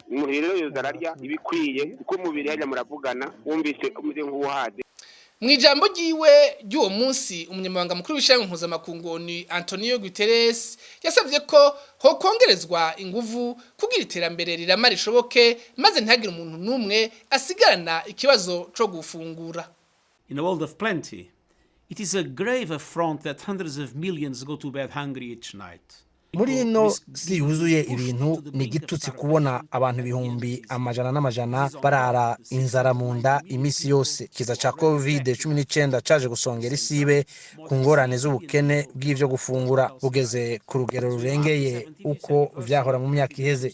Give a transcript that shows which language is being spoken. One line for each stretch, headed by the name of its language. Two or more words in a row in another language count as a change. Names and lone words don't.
Rundi: Umuntu rero yozararya ibikwiye kuko umubiri hajya muravugana wumvise umeze nk'uhaze. Mwijambo giwe ry'uwo munsi umunyamabanga mukuru w'ishami mpuzamakungu Antonio Guterres yasavye ko ho kongerezwa inguvu kugira iterambere rirama rishoboke maze ntihagire umuntu numwe asigarana ikibazo co gufungura.
English: In a world of plenty, It is a grave affront that hundreds of millions go to bed hungry each night.
Rundi: Muri ino si yuzuye ibintu ni igitutsi kubona abantu ibihumbi amajana n'amajana barara inzara mu nda imisi yose. Kiza ca COVID-19 caje gusongera isibe ku ngorane z'ubukene bw'ivyo gufungura bugeze ku rugero rurengeye uko vyahora mu myaka iheze.